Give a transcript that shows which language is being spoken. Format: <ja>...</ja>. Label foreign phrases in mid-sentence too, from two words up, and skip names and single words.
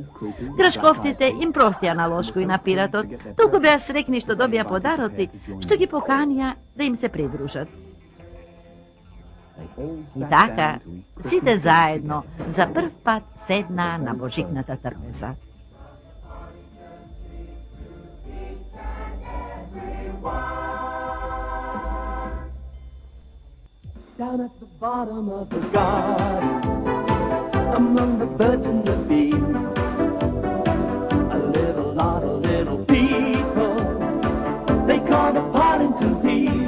<mk>Грашковците им простија на Лошко и на пиратот, толку беа срекни што добија подароци, што ги поканија да им се придружат. И така, сите заедно за прв пат седнаа на божикната трпеза.</mk> <en>Down at the bottom of the garden, among the birds and the bees, a little lot of little people, they call the Partington Bees.</en>